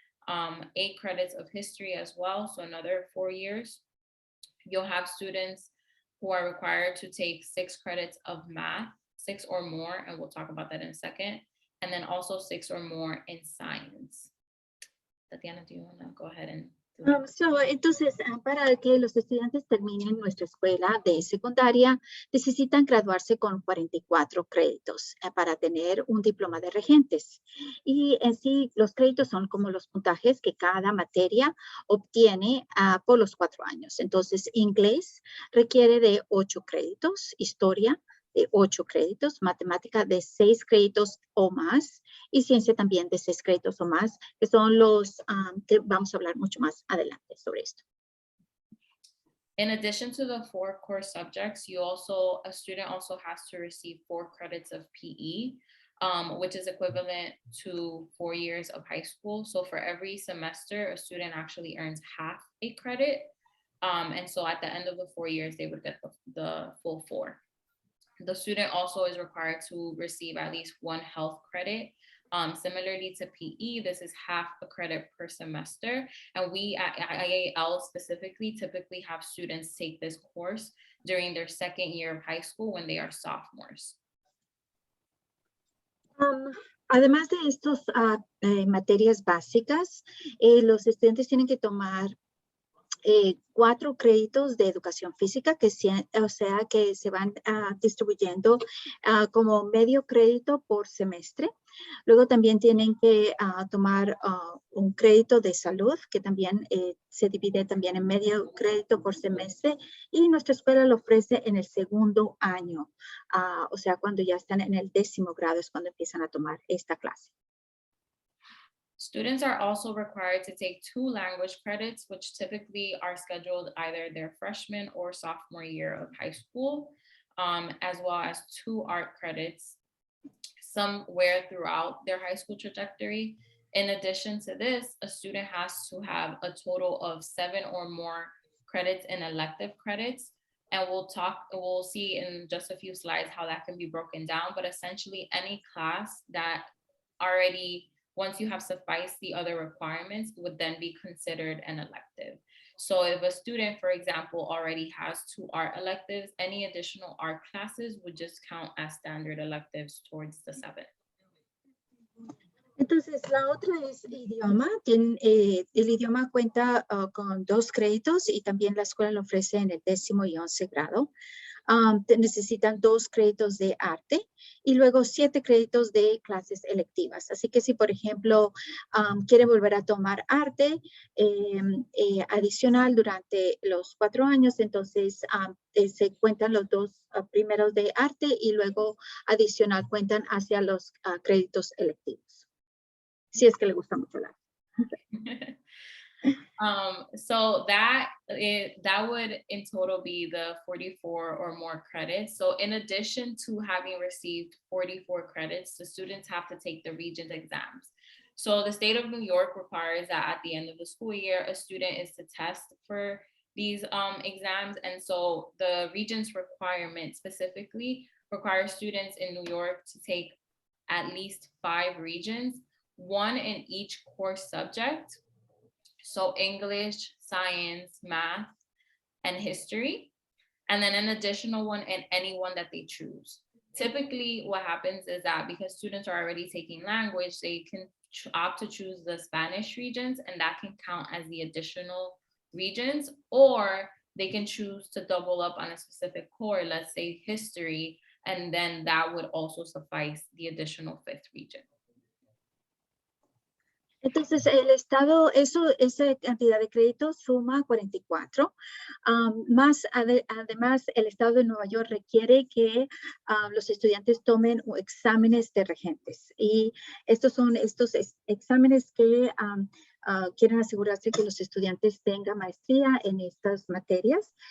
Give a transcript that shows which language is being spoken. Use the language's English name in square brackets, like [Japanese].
[English] 8 credits of history as well, so another 4 years. You'll have students who are required to take 6 credits of math, 6 or more, and we'll talk about that in a second. And then also 6 or more in science. Tatiana, do you want to go ahead and [Spanish] entonces, para que los estudiantes terminen nuestra escuela de secundaria, necesitan graduarse con 44 créditos para tener un diploma de regentes. Y en sí, los créditos son como los puntajes que cada materia obtiene por los 4 años. Entonces, inglés requiere de 8 créditos, historia de 8 créditos, matemática de 6 créditos o más, y ciencia también de 6 créditos o más, que son los que vamos a hablar mucho más adelante sobre esto. [English] In addition to the 4 core subjects, a student also has to receive 4 credits of PE, which is equivalent to 4 years of high school. So for every semester, a student actually earns half a credit. And so at the end of the 4 years, they would get the full 4. The student also is required to receive at least 1 health credit. Similarly to PE, this is half a credit per semester. And we at IAL specifically typically have students take this course during their 2nd year of high school when they are sophomores. [Spanish] Además de estas materias básicas, los estudiantes tienen que tomar 4 créditos de educación física, que se van distribuyendo como medio crédito por semestre. Luego también tienen que tomar un crédito de salud, que también se divide también en medio crédito por semestre, y nuestra escuela lo ofrece en el 2º año. O sea, cuando ya están en el 10º grado es cuando empiezan a tomar esta clase. [English] Students are also required to take 2 language credits, which typically are scheduled either their freshman or sophomore year of high school, as well as 2 art credits somewhere throughout their high school trajectory. In addition to this, a student has to have a total of 7 or more credits in elective credits. And we'll see in just a few slides how that can be broken down, but essentially any class that already, once you have sufficed the other requirements, would then be considered an elective. So if a student, for example, already has 2 art electives, any additional art classes would just count as standard electives towards the 7th. [Spanish] Entonces, la otra es idioma. El idioma cuenta con 2 créditos y también la escuela lo ofrece en el 10º y 11 grado. Necesitan 2 créditos de arte y luego 7 créditos de clases electivas. Así que si, por ejemplo, quiere volver a tomar arte adicional durante los 4 años, entonces se cuentan los 2 primeros de arte y luego adicional cuentan hacia los créditos electivos. Si es que le gusta mucho el arte. [English] So that would in total be the 44 or more credits. So in addition to having received 44 credits, the students have to take the Regents exams. So the state of New York requires that at the end of the school year, a student is to test for these exams. And so the Regents requirement specifically requires students in New York to take at least 5 Regents, 1 in each core subject. So English, science, math, and history, and then an additional one in any one that they choose. Typically, what happens is that because students are already taking language, they can opt to choose the Spanish Regents, and that can count as the additional Regents, or they can choose to double up on a specific core, let's say history, and then that would also suffice the additional 5th Regent. [Spanish] Entonces, el Estado, esa cantidad de créditos suma 44. Además, el Estado de Nueva York requiere que los estudiantes tomen exámenes de regentes. Y estos son estos exámenes que quieren asegurarse que los estudiantes tengan maestría en estas materias.